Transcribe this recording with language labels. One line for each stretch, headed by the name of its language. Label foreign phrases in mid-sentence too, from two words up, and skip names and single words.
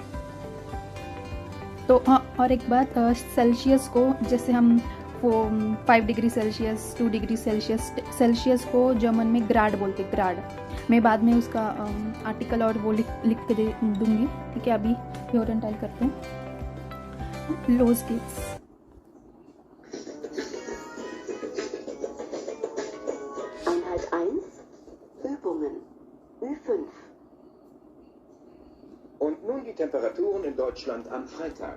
Hindi: तो हाँ, और एक बात, सेल्सियस को जैसे हम 5 डिग्री सेल्सियस, 2 डिग्री सेल्सियस को जर्मन में ग्राड बोलते, ग्राड। मैं बाद में उसका आर्टिकल और वो लिख के दे दूंगी, ठीक है। अभी ह्योरन टाइप करते हैं।
German: Los geht's. Einheit 1. Übungen. Ü5. Und nun die Temperaturen in Deutschland am Freitag.